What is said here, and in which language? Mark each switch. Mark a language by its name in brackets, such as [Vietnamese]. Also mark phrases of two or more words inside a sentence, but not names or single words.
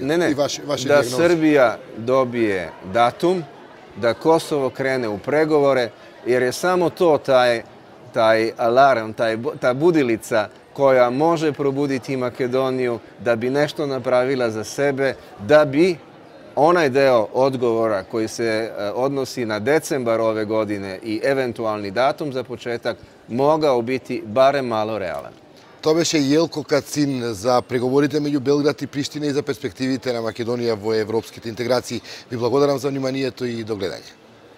[Serbian] Ne, da Srbija dobije datum, da Kosovo krene u pregovore, jer je samo to taj alarm, ta budilica koja može probuditi Makedoniju da bi nešto napravila za sebe, da bi onaj deo odgovora koji se odnosi na decembar ove godine i eventualni datum za početak mogao biti barem malo realan. [Macedonian] To беше Jelko Кацин за преговорите меѓу Белград и Приштина и за перспективите на Македонија во европските интеграции. Ви благодарам за вниманието и до гледање.